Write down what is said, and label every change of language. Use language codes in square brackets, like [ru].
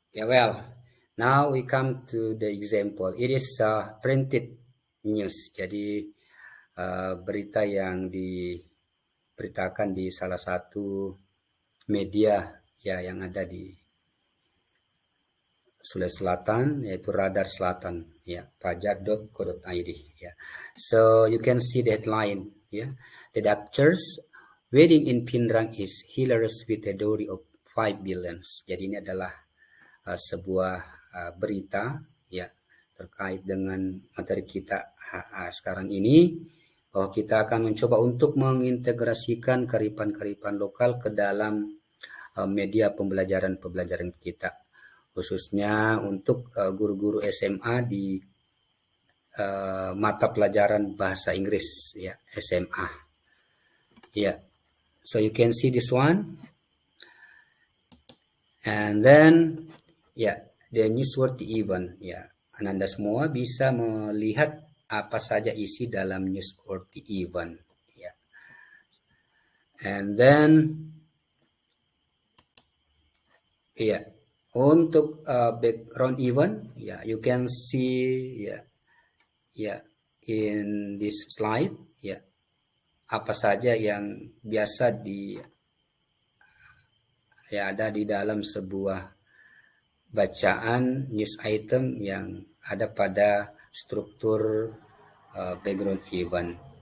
[en] Well, now we come to the example. It is printed news. [id] Jadi berita yang diberitakan di salah satu media yang ada di Sulawesi Selatan, yaitu Radar Selatan, fajar.co.id. [en] So you can see the headline. The doctor's wedding in Pindrang is hilarious with a dowry of 5 billion. [id] Jadi ini adalah sebuah berita terkait dengan materi kita sekarang ini, bahwa kita akan mencoba untuk mengintegrasikan kearifan lokal ke dalam media pembelajaran kita. khususnya untuk guru-guru SMA di mata pelajaran bahasa Inggris, ya, SMA. [en] Yeah, so you can see this one, and then the newsworthy event. [id] Anda semua bisa melihat apa saja isi dalam newsworthy event. [en] And then [id] untuk background event, [en] you can see in this slide, [id] apa saja yang biasa ada di dalam sebuah bacaan news item yang ada pada struktur background event.